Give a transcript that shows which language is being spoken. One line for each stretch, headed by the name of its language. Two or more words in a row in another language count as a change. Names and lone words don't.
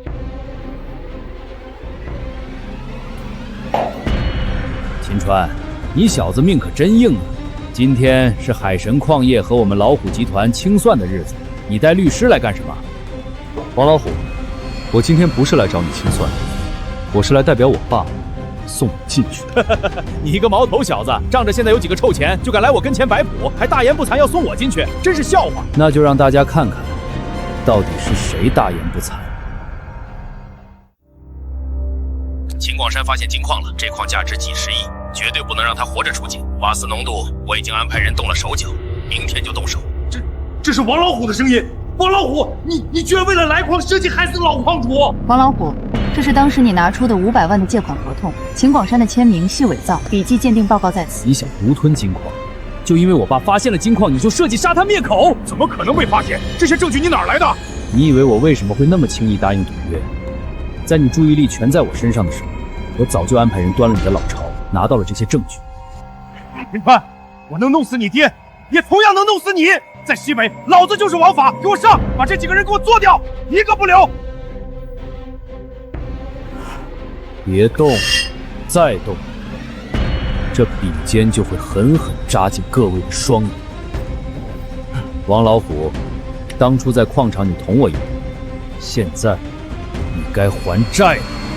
Chinese: 秦川，你小子命可真硬啊！今天是海神礦業和我們老虎集團清算的日子，你帶律師來幹什麼？王老虎，我今天不是來找你清算，我是來代表我爸送你進去。你一個毛頭小子，仗着現在有幾個臭錢，就敢來我跟前擺譜，還大言不慚要送我進去，真是笑話。那就讓大家看看，到底是誰大言不慚。秦廣山發現金礦了，這礦價值幾十億，絕對不能讓他活着出境。瓦斯濃度我已經安排人動了手腳，明天就動手。這是王老虎的聲音。王老虎，你居然为了来矿设计害死老矿主！王老虎，这是当时你拿出的500万的借款合同，秦广山的签名系伪造，笔迹鉴定報告在此。你想獨吞金礦，就因為我爸發現了金礦，你就設計殺他滅口？怎麼可能被發現？這些證據你哪兒來的？你以為我為什麼會那麼輕易答應賭約？在你注意力全在我身上的時候，我早就安排人端了你的老巢，拿到了這些證據。林川，我能弄死你爹，也同樣能弄死你！在西北，老子就是王法，給我上，把這幾個人給我做掉，一個不留！別動，再動，這筆尖就會狠狠扎進各位的雙眼。王老虎，當初在礦場你捅我一把，現在你該還債了。